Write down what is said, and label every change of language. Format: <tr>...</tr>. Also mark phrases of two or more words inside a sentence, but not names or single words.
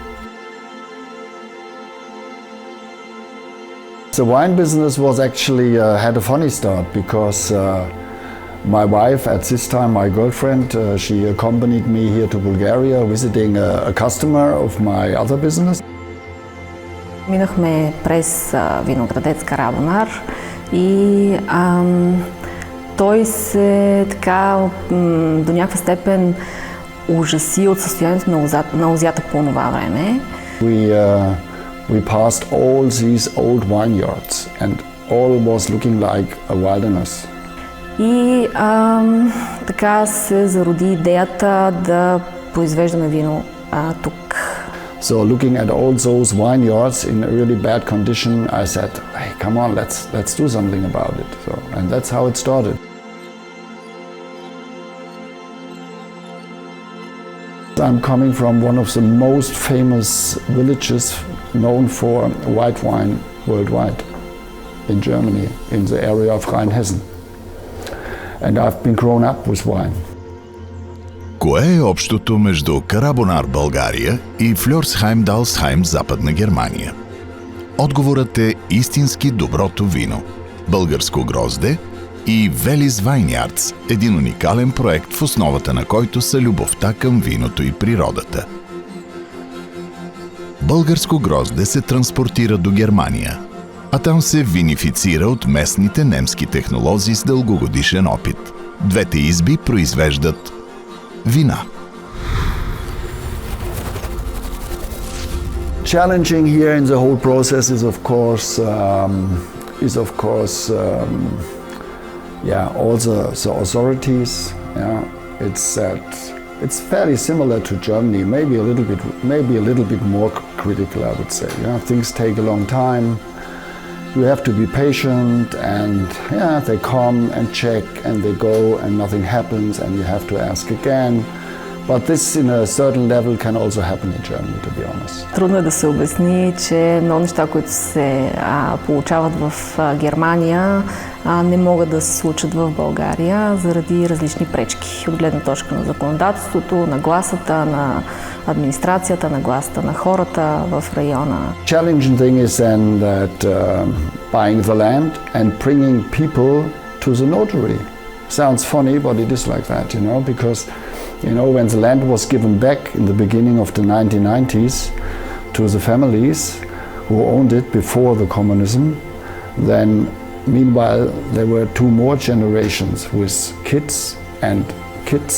<en>The wine business was actually had a funny start because my wife, at this time my girlfriend, she accompanied me here to Bulgaria visiting a customer of my other business.</en> <bg>Минахме през виноградец Карабонар и той се така до някаква степен ужаси от състоянието на лозята по това време.</bg> <en>We passed all these old vineyards and all was looking like a wilderness.</en> <bg>И така се зароди идеята да произвеждаме вино тук.</bg> <en>So looking at all those vineyards in a really bad condition, I said, hey, come on, let's do something about it. So, and that's how it started. I'm coming from one of the most famous villages known for white wine worldwide in Germany, in the area of Rheinhessen. And I've been grown up with wine.</en> <bg>Кое е общото между Карабонар, България и Фльорсхайм-Далсхайм, Западна Германия? Отговорът е истински доброто вино, българско грозде и Велис Вайнярдс, един уникален проект, в основата на който са любовта към виното и природата. Българско грозде се транспортира до Германия, а там се винифицира от местните немски технолози с дългогодишен опит. Двете изби произвеждат вина.</bg> <en>Challenging here in the whole process is of course all the authorities. It's fairly similar to Germany, maybe a little bit more critical, I would say. Things take a long time. You have to be patient, and they come and check and they go and nothing happens and you have to ask again. But this in a certain level can also happen in Germany, to be honest.</en> <bg>Трудно е да се обясни, че много неща, които се получават в Германия, не могат да се случат в България заради различни пречки. От гледна точка на законодателството, на гласата, на администрацията, на гласата на хората в района.</bg> <en>Challenging thing is then that buying the land and bringing people to the notary. Sounds funny, but it is like that, because when the land was given back in the beginning of the 1990s to the families who owned it before the communism, then meanwhile there were two more generations with kids and kids.</en>